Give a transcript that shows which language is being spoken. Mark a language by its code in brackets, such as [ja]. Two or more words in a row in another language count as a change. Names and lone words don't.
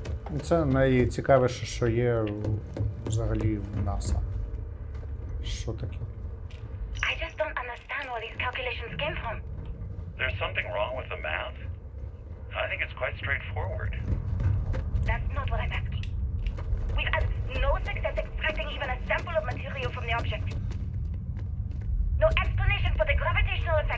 [uk] Це найцікавіше, що є взагалі в НАСА. Що таке? [en] I just don't understand where these calculations came from. There's something wrong with the math? I think it's quite straightforward. That's not what I'm asking. We've had no success extracting even a sample of material from the object. No explanation for the gravitational effects.